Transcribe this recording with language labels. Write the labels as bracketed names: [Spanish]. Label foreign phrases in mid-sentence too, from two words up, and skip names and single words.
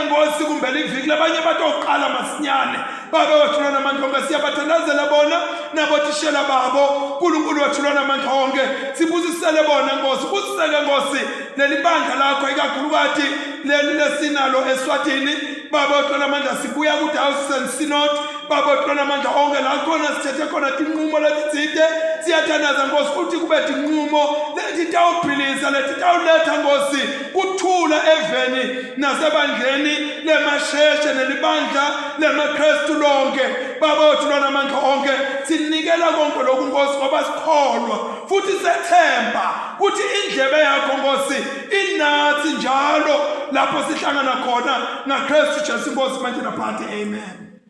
[Swati] Nkosi kumbela iviki labanye batoqala masinyane babe wethu namandla onke siyabathandazela bona nabotishela babo uNkulunkulu wethu namandla onke sibusisele bona Nkosi busiseke Nkosi lelibandla lakho ikakhulukazi leli lesinalo eSwatini baba wethu namandla sibuya ku-House and Synod baba wethu namandla onke la khona sithethe khona tinqumo letitsite siyathandaza Nkosi futhi kube tinqumo letitawuphilisa letitawuletha Nkosi kuthula eveni nasebandleni lemasheshe nelibandla lemaKristu lonke baba wethu namandla onke sinikela konke lokhu Nkosi ngoba sikholwa futhi sethemba ukuthi indlebe yakho Nkosi inathi njalo lapho sihlangana khona naKristu Jesu Nkosi manje naphathi amen.